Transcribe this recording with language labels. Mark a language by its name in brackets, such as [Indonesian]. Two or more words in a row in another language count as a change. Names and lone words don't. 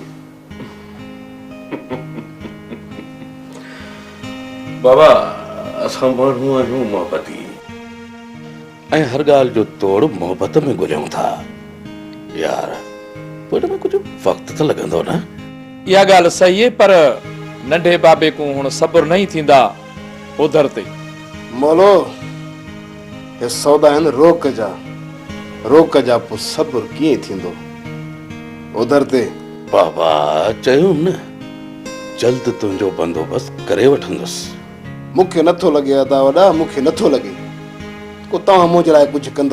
[Sindhi] बाबा असां माण्हू आहियूं मोहबती ऐं हर ॻाल्हि जो तोड़ मोहबत में ॻोल्हियूं था यार, पोइ हिन में कुझु वक़्तु त लॻंदो न। इहा ॻाल्हि सही आहे, पर नंढे बाबे को हुन सब्र नहीं थींदा उधर ते। मोलो हे सौदा आहिनि रोक जा पोइ सब्र कीअं थींदो उधर ते? बाबा चयो न जल्द तुंहिंजो बंदोबस्तु करे वठंदुसि। मूंखे नथो लॻे अदा वॾा, मूंखे नथो लॻे को तव्हां मुंहिंजे लाइ कुझु कंदो।